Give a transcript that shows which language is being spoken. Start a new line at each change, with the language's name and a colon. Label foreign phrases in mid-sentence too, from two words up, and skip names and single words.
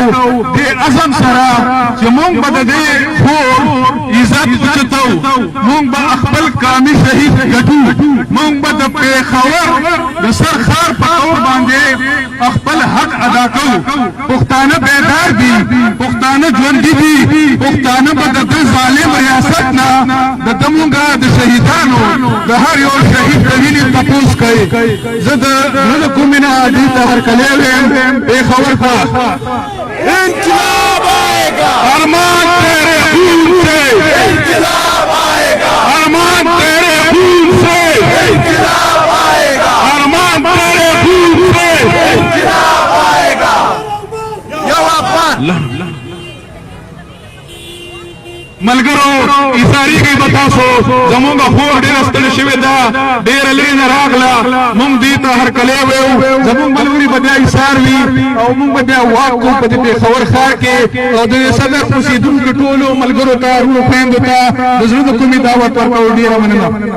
Pashto: دې عزم سره چې مونږ به د دې خور عزت اوچتو مونږ به خپل کامي شهید ګټو مونږ به د پیښور د سر ښار په طور باندې خپل حق ادا کوو پښتانه بیدار دي پښتانه ژوندي دي پښتانه به د ظالم ریاست نه د دمونږه د شهیدانو د هر یو شهید د وینې تپوس کوي زه د زړه کومې نه دې ته هرکلی ویم پیښور ته
Urdu: انقلاب آئے گا ارمان تیرے خون سے انقلاب آئے گا ارمان تیرے خون سے انقلاب آئے گا ارمان تیرے خون سے انقلاب آئے گا
Pashto: یو افغان ملګرو ایثاری کې بتاسو زمونږ خور ډېره ستړې شوې ده ډېره لرې نه راغله مونږ دې ته هرکلی ویو زمونږ ملګري به بیا ایثار وي او مونږ به بیا واک کوو په دې پیښور ښار کې او د صدر اوسېدونکو ټولو ملګرو ته وروڼو خویندو ته د زړه د کومې دعوت ورکوو ډېره مننه